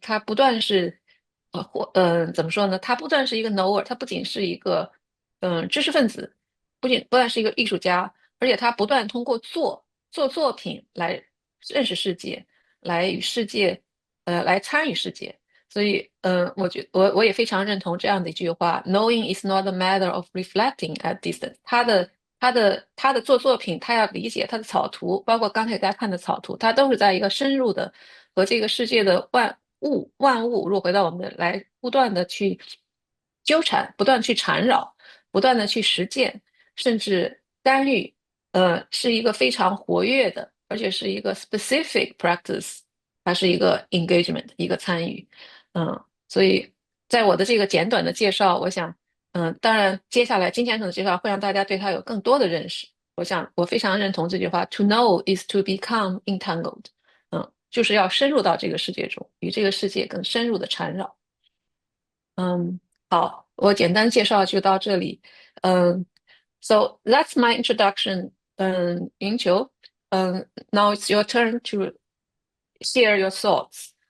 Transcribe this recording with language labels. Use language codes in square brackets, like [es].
[zh] 他不断是怎么说呢？他不断是一个 knower，他不仅是一个知识分子，不但是一个艺术家，而且他不断通过做作品来认识世界，来与世界来参与世界。所以，我也非常认同这样的一句话：“ [en] Knowing is not a matter of reflecting at distance。” [zh] 他的做作品，他要理解他的草图，包括刚才大家看的草图，他都是在一个深入的和这个世界的万物，如果回到我们的来，不断的去纠缠，不断地去缠绕，不断的去实践，甚至干预。是一个非常活跃的，而且是一个 [en] specific practice [zh] 它是一个 engagement，一个参与。所以在我的这个简短的介绍，我想，当然接下来今天的介绍会让大家对它有更多的认识。我想我非常认同这句话： [en] To know is to become entangled。 [zh] 就是要深入到这个世界中，与这个世界更深入的缠绕。好，我简单介绍就到这里。 [en] So that's my introduction. Yunchul, now it's your turn to share your thoughts.